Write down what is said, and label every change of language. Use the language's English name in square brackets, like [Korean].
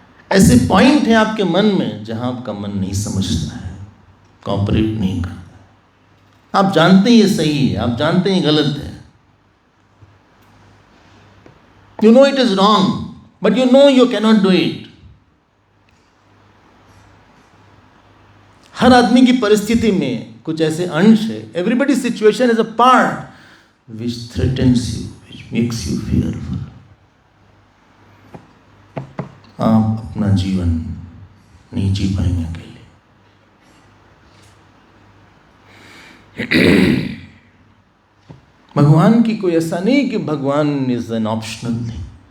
[Hindi] ऐसे पॉइंट है आपके मन में जहां आपका मन नहीं समझता है, कॉपरेट नहीं करता। आप जानते हैं ये सही है, आप जानते हैं ये गलत है, [English] you know it is wrong, but you know you cannot do it. [Hindi] हर आदमी की परिस्थिति में कुछ ऐसे अंश है, [English] everybody situation is a part which threatens you, which makes you fearful. [Hindi] आप अपना जीवन नहीं जी पाएंगे अकेले। भगवान की कोई ऐसा नहीं कि भगवान [English] Is an optional thing.